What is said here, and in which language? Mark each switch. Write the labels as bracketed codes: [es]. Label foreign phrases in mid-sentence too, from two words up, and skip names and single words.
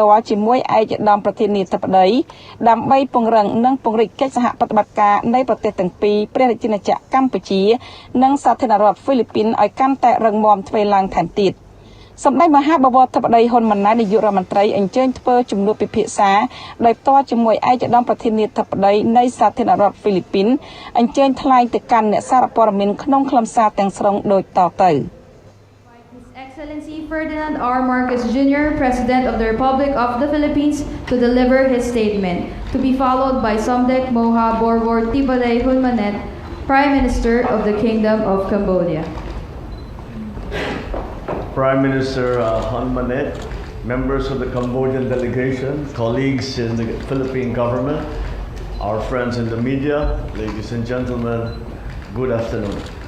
[km] ល់ជាមួយឯកឧត្តមប្រធានាធិបតីដើម្បីពង្រឹងនិងពង្រីកកិច្ចសហប្រតិបត្តិការនៃប្រទេសទាំងពីរព្រះរាជាណាចក្រកម្ពុជានិងសាធារណរដ្ឋហ្វីលីពីនឲ្យកាន់តែរឹងមាំទ្វេឡើងថែមទៀតសម្ដេចមហាបវរធិបតីហ៊ុនម៉ាណែតនាយករដ្ឋមន្ត្រីអញ្ជើញធ្វើជំនួបពិភាក្សាដោយផ្ទាល់ជាមួយឯកឧត្តមប្រធានាធិបតីនៃសាធារណរដ្ឋហ្វីលីពីនអញ្ជើញថ្លែងទៅកាន់អ្នកសារព័ត៌មានក្នុងខ្លឹមសារទាំងស្រុងដូចតទៅ [en] His Excellency Ferdinand R. Marcos Jr., President of the Republic of the Philippines, to deliver his statement, to be followed by Samdech Moha Borwor Tibaday Hunmanet, Prime Minister of the Kingdom of Cambodia. Prime Minister Hun Manet, members of the Cambodian delegation, colleagues in the Philippine government, our friends in the media, ladies and gentlemen, good afternoon.